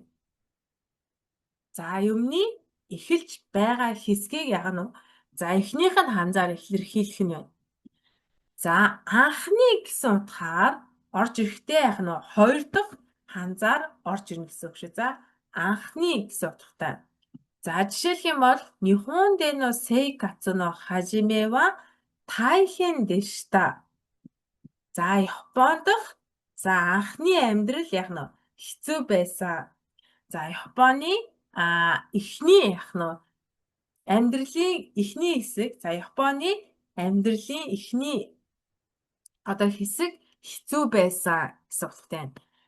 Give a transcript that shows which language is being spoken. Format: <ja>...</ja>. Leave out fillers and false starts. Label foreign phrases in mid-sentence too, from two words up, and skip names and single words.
<mn>За, юмны эхэлж байгаа хэсгийг яг нь за, эхнийх нь ханзаар илэрхийлэх нь байна. За, анхны гэсэн утгаар орж ирэхдээ яг нь хоёр дахь ханзаар орж ирнэ гэсэн үг шүү. За, анхны гэсэн утгатай. За, жишээлх юм бол</mn> <ja>日本での生活の始めは大変でした.</ja> <mn>За, Японд дах за, анхны амьдрал яг нь хэцүү байсан. За, Японы эхний яг нь амьдралын эхний хэсэг, за Японы амьдралын эхний одоо хэсэг хэцүү байсан гэсэн утгатай байна.</mn>